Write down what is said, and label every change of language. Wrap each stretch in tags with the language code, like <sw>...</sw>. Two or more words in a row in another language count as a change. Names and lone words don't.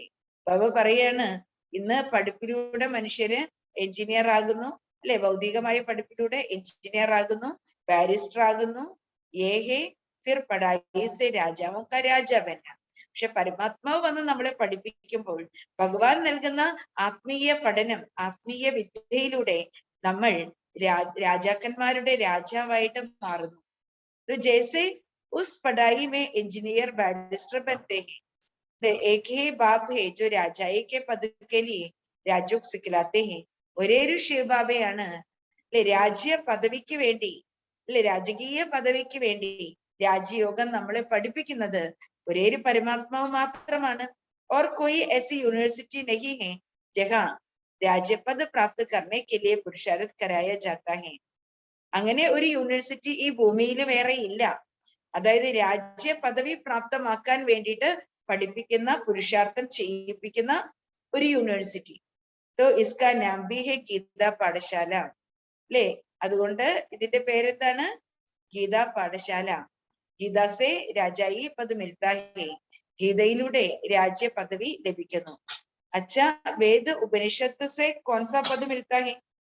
<ml>ബാബ പറയാണ്, ഇന്ന് പഠിപ്പിലൂടെ മനുഷ്യര് എഞ്ചിനീയർ ആകുന്നു, അല്ലെ, ഭൗതികമായ പഠിപ്പിലൂടെ എഞ്ചിനീയർ ആകുന്നു, ബാരിസ്റ്റർ ആകുന്നു.</ml> <hi>ये है फिर पढ़ाई से राजाओं का राजा बनना.</hi> <ml>പക്ഷെ പരമാത്മാവ് വന്ന് നമ്മളെ പഠിപ്പിക്കുമ്പോൾ ഭഗവാൻ നൽകുന്ന ആത്മീയ പഠനം, ആത്മീയ വിദ്യയിലൂടെ നമ്മൾ രാജാക്കന്മാരുടെ രാജാവായിട്ട് മാറുന്നു.</ml> <hi>तो जैसे उस पढ़ाई में इंजीनियर बैरिस्टर बनते हैं, एक ही बाप है जो राजाई के पद के लिए राजयोग सिखलाते हैं.</hi> <ml>ഒരേ ഒരു ശിവബാബയാണ് അല്ലെ രാജ്യ പദവിക്ക് വേണ്ടി, അല്ലെ രാജകീയ പദവിക്ക് വേണ്ടി രാജയോഗം നമ്മളെ പഠിപ്പിക്കുന്നത്. ഒരേ ഒരു പരമാത്മാവ് മാത്രമാണ്.</ml> <hi>और कोई ऐसी यूनिवर्सिटी नहीं है जहां राज्यपद प्राप्त करने के लिए पुरुषार्थ कराया जाता है.</hi> <ml>അങ്ങനെ ഒരു യൂണിവേഴ്സിറ്റി ഈ ഭൂമിയിൽ വേറെ ഇല്ല. അതായത് രാജ്യ പദവി പ്രാപ്തമാക്കാൻ വേണ്ടിയിട്ട് പഠിപ്പിക്കുന്ന, പുരുഷാർത്ഥം ചെയ്യിപ്പിക്കുന്ന ഒരു യൂണിവേഴ്സിറ്റി.</ml> <hi>तो इसका नाम भी है ഗീതാ പാഠശാല, അല്ലെ.</hi> <ml>അതുകൊണ്ട് ഇതിന്റെ പേരെന്താണ്? ഗീതാ പാഠശാല.</ml> <hi>गीता से राजाई पद मिलता है.</hi> <ml>ഗീതയിലൂടെ രാജ്യ പദവി ലഭിക്കുന്നു.</ml> <hi>अच्छा, वेद उपनिषद से कौनसा पद मिलता है.</hi>